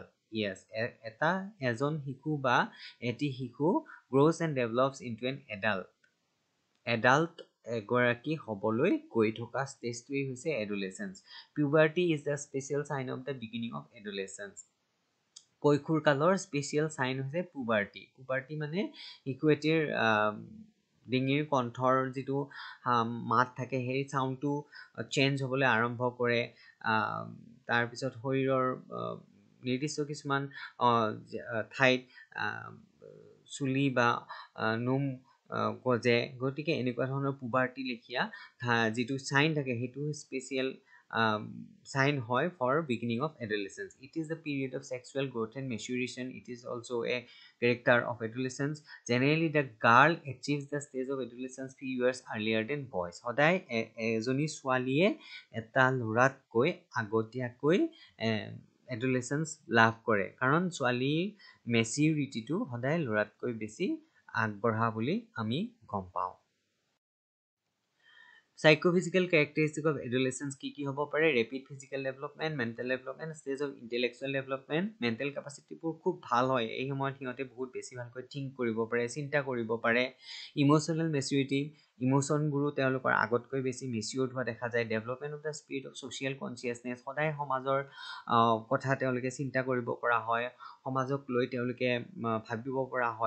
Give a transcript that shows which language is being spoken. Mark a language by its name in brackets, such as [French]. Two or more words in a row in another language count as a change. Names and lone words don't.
[English] Yes, [Assamese] এজন শিশু বা এটি শিশু [English] grows and develops into an adult. [Assamese] Adult এগৰাকী হ'বলৈ গৈ থকা ষ্টেজটোৱেই হৈছে এডোলেচেন্স. [English] Puberty is the special sign of the beginning of adolescence. [Assamese] কৈশোৰ কালৰ স্পেচিয়েল চাইন হৈছে পুবাৰ্টি. পুবাৰ্টি মানে শিশু এটিৰ ডিঙিৰ কণ্ঠৰ যিটো মাত থাকে সেই চাউণ্ডটো চেঞ্জ হ'বলৈ আৰম্ভ কৰে. তাৰপিছত শৰীৰৰ নিৰ্দিষ্ট কিছুমান ঠাইত চুলি বা নোম গজে. গতিকে এনেকুৱা ধৰণৰ পুবাৰ্টি লেখীয়া যিটো চাইন থাকে সেইটো [English] special sign [Assamese] hoy [English] for beginning of adolescence. It is the period of sexual growth and maturation. It is also a character of adolescence. Generally, the girl achieves the stage of adolescence few years earlier than boys. [Assamese] সদায় এজনী ছোৱালীয়ে এটা ল'ৰাতকৈ আগতীয়াকৈ এডোলেচেন্স লাভ কৰে কাৰণ ছোৱালীৰ মেচিউৰিটিটো সদায় ল'ৰাতকৈ বেছি আগবঢ়া বুলি আমি গম পাওঁ. [English] Psychophysical characteristic of adolescence [Assamese] কি হ'ব পাৰে? [English] Rapid physical development, mental development, stage of intellectual development. mental capacity [Assamese] বোৰ খুব ভাল হয় এই সময়ত. সিহঁতে বহুত বেছি ভালকৈ থিংক কৰিব পাৰে, চিন্তা কৰিব পাৰে. [English] emotional maturity, [Assamese] ইমোচনবোৰো তেওঁলোকৰ আগতকৈ বেছি মেচিউৰ্ড হোৱা দেখা যায়. [English] development of the spirit of social consciousness, [Assamese] সদায় সমাজৰ কথা তেওঁলোকে চিন্তা কৰিব পৰা হয়, সমাজক লৈ তেওঁলোকে ভাবিব পৰা হয়.